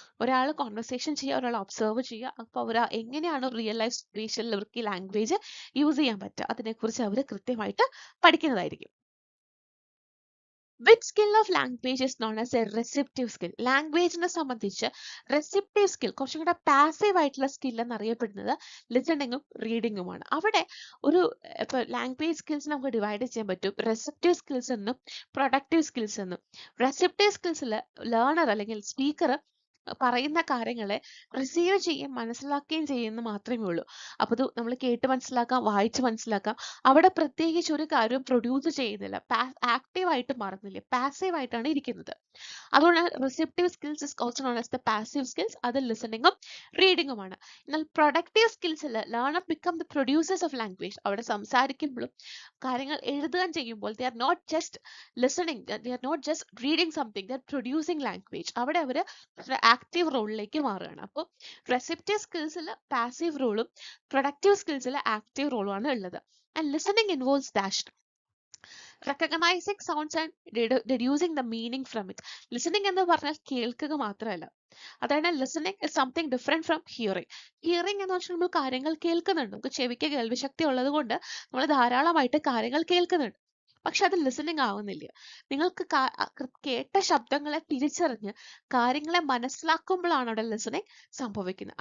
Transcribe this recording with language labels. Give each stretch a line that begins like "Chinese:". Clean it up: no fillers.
Malayalam: ഒരാൾ കോൺവെർസേഷൻ ചെയ്യുക, ഒരാൾ ഒബ്സർവ് ചെയ്യുക. അപ്പോൾ അവർ എങ്ങനെയാണ് റിയൽ ലൈഫ് സിറ്റുവേഷനിൽ അവർക്ക് ഈ ലാംഗ്വേജ് യൂസ് ചെയ്യാൻ പറ്റുക അതിനെക്കുറിച്ച് അവർ കൃത്യമായിട്ട് പഠിക്കുന്നതായിരിക്കും.
English: Which skill of language is known as a receptive skill?
Malayalam: ലാംഗ്വേജിനെ സംബന്ധിച്ച് റെസിപ്റ്റീവ് സ്കിൽ കുറച്ചും കൂടെ പാസീവ് ആയിട്ടുള്ള സ്കിൽ എന്നറിയപ്പെടുന്നത് ലിസണിങ്ങും റീഡിങ്ങുമാണ്. അവിടെ ഒരു ഇപ്പോൾ ലാംഗ്വേജ് സ്കിൽസ് നമുക്ക് ഡിവൈഡ് ചെയ്യാൻ പറ്റും റെസിപ്റ്റീവ് സ്കിൽസ് എന്നും പ്രൊഡക്റ്റീവ് സ്കിൽസ് എന്നും. റെസിപ്റ്റീവ് സ്കിൽസിൽ ലേണർ അല്ലെങ്കിൽ സ്പീക്കർ പറയുന്ന കാര്യങ്ങളെ റിസീവ് ചെയ്യുകയും മനസ്സിലാക്കുകയും ചെയ്യുന്ന മാത്രമേ ഉള്ളൂ. അപ്പോൾ ഇത് നമ്മൾ കേട്ട് മനസ്സിലാക്കാം, വായിച്ച് മനസ്സിലാക്കാം. അവിടെ പ്രത്യേകിച്ച് ഒരു കാര്യം പ്രൊഡ്യൂസ് ചെയ്യുന്നില്ല, ആക്റ്റീവായിട്ട് മാറുന്നില്ല, പാസീവ് ആയിട്ടാണ് ഇരിക്കുന്നത്.
English: അതുകൊണ്ട് receptive skills is also known as the passive skills.
Malayalam: അത് ലിസണിങ്ങും റീഡിങ്ങുമാണ്. എന്നാൽ productive സ്കിൽസിൽ
English: Learner become the producers of language.
Malayalam: അവിടെ സംസാരിക്കുമ്പോഴും കാര്യങ്ങൾ എഴുതുകയും ചെയ്യുമ്പോൾ
English: They are not just listening, they are not just reading something, they are producing language.
Malayalam: അവിടെ അവർ active റോളിലേക്ക് മാറുകയാണ്. അപ്പോൾ റെസിപ്റ്റീവ് സ്കിൽസിൽ പാസീവ് റോളും പ്രൊഡക്റ്റീവ് സ്കിൽസിൽ ആക്റ്റീവ് റോളുമാണ് ഉള്ളത്.
English: And listening involves that recognizing sounds and deducing the meaning from it. Listening
Malayalam: എന്ന് പറഞ്ഞാൽ കേൾക്കുക മാത്രമല്ല. അതായത്
English: Listening is something different from hearing.
Malayalam: Hearing എന്ന് വെച്ചാൽ നമ്മൾ കാര്യങ്ങൾ കേൾക്കുന്നുണ്ട്. നമുക്ക് ചെവിക്ക് കേൾവി ശക്തി ഉള്ളത് കൊണ്ട് നമ്മൾ ധാരാളമായിട്ട് കാര്യങ്ങൾ കേൾക്കുന്നുണ്ട്. പക്ഷെ അത് ലിസണിങ് ആവുന്നില്ല. നിങ്ങൾക്ക് കേട്ട ശബ്ദങ്ങളെ തിരിച്ചറിഞ്ഞ് കാര്യങ്ങളെ മനസ്സിലാക്കുമ്പോഴാണ് അവിടെ ലിസണിങ് സംഭവിക്കുന്നത്.